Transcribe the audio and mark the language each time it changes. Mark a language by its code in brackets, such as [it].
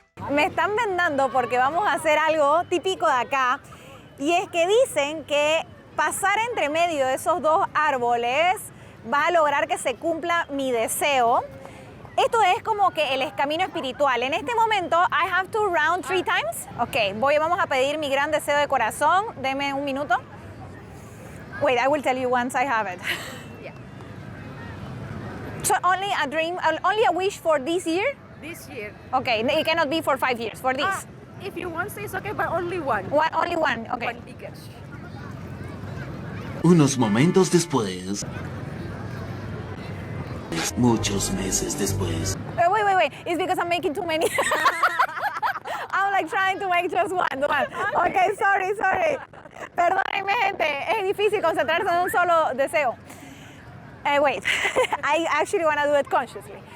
[es] Me están vendando porque vamos a hacer algo típico de acá y es que dicen que pasar entre medio de esos 2 árboles va a lograr que se cumpla mi deseo. Esto es como que el camino espiritual. En este momento, [en] I have to round 3 times. [es] Ok, vamos a pedir mi gran deseo de corazón. Deme un minuto. [en] Wait, I will tell you once I have it. Yeah. So only a dream, only a wish for this year? This year. Okay, it cannot be for 5 years, for this. If you want, so it's okay, but only one. Only one, okay. One bigger. [es] Unos momentos después. Muchos meses después. [en] Wait. It's because I'm making too many. I'm like trying to make just one. Okay, sorry. [es] Perdónenme, gente. Es difícil concentrarse en un solo deseo. [en] Wait. I actually want to do it consciously.